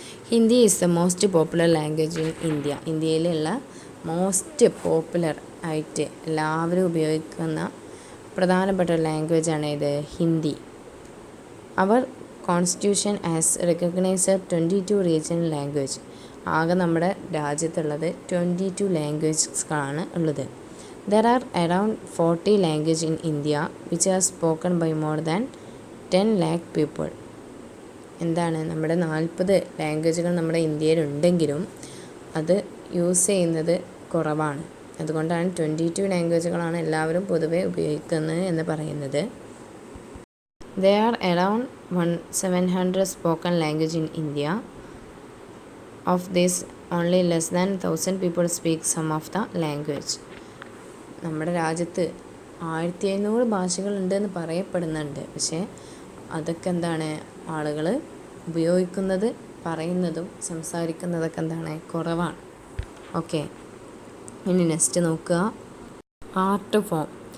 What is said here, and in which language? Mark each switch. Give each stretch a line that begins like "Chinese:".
English: Hindi is the most popular language in India.
Malayalam: ഇന്ത്യയിലുള്ള most popular ആയിട്ട് എല്ലാവരും ഉപയോഗിക്കുന്ന പ്രധാനപ്പെട്ട ലാംഗ്വേജാണ് ഇത്, ഹിന്ദി.
English: അവർ constitution as recognised 22 regional language.
Malayalam: ആകെ നമ്മുടെ രാജ്യത്തുള്ളത് 22 ലാംഗ്വേജസുകളാണ് ഉള്ളത്.
English: There are around 40 languages in India which are spoken by more than 10 lakh people.
Malayalam: എന്താണ് നമ്മുടെ 40 ലാംഗ്വേജുകൾ നമ്മുടെ ഇന്ത്യയിലുണ്ടെങ്കിലും അത് യൂസ് ചെയ്യുന്നത് കുറവാണ്. അതുകൊണ്ടാണ് 22 ലാംഗ്വേജുകളാണ് എല്ലാവരും പൊതുവെ ഉപയോഗിക്കുന്നത് എന്ന് പറയുന്നത്.
English: There are around 700 spoken language in India. Of this, only less than 1,000 people speak some of the language.
Malayalam: നമ്മുടെ രാജ്യത്ത് 1700 ഭാഷകളുണ്ട് എന്ന് പറയപ്പെടുന്നുണ്ട്. പക്ഷേ അതൊക്കെ എന്താണ്, ആളുകൾ ഉപയോഗിക്കുന്നത്, പറയുന്നതും സംസാരിക്കുന്നതൊക്കെ എന്താണ്, കുറവാണ്. ഓക്കെ, ഇനി നെക്സ്റ്റ് നോക്കുക. Art form.